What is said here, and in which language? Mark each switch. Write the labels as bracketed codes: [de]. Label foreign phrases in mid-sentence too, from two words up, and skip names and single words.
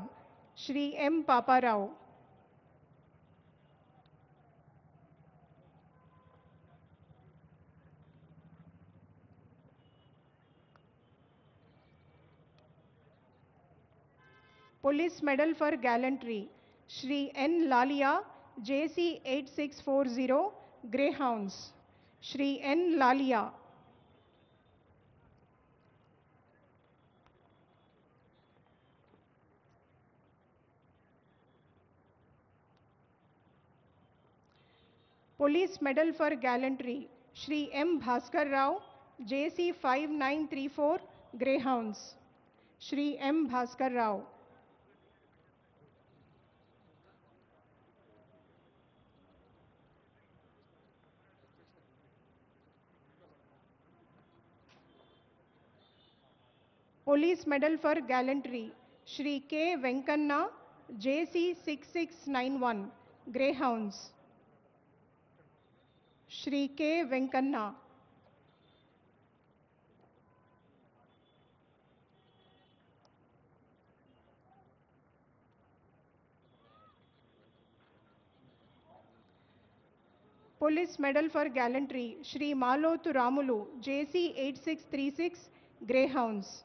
[en] Shri M. Papa Rao. Police Medal for Gallantry, Shri N. Lalia, JC 8640, Greyhounds. Shri N. Lalia. Police Medal for Gallantry, Shri M. Bhaskar Rao, JC 5934, Greyhounds. Shri M. Bhaskar Rao. Police Medal for Gallantry, Shri K. Venkanna, JC 6691, Greyhounds. Shri K. Venkanna. Police Medal for Gallantry, Shri Malotu Ramulu, JC 8636, Greyhounds.